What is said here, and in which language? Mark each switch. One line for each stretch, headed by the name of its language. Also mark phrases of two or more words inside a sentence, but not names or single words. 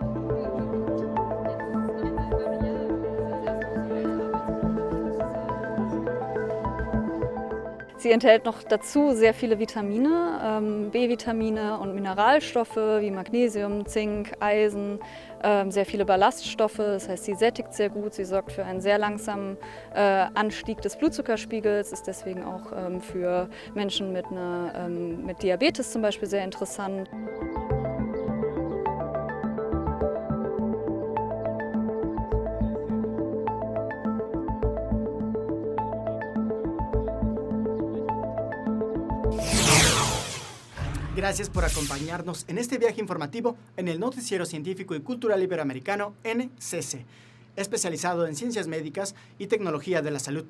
German: Sie enthält noch dazu sehr viele Vitamine, B-Vitamine und Mineralstoffe wie Magnesium, Zink, Eisen, sehr viele Ballaststoffe. Das heißt, sie sättigt sehr gut, sie sorgt für einen sehr langsamen Anstieg des Blutzuckerspiegels, ist deswegen auch für Menschen mit Diabetes zum Beispiel sehr interessant.
Spanish: Gracias por acompañarnos en este viaje informativo en el Noticiero Científico y Cultural Iberoamericano NCC, especializado en ciencias médicas y tecnología de la salud.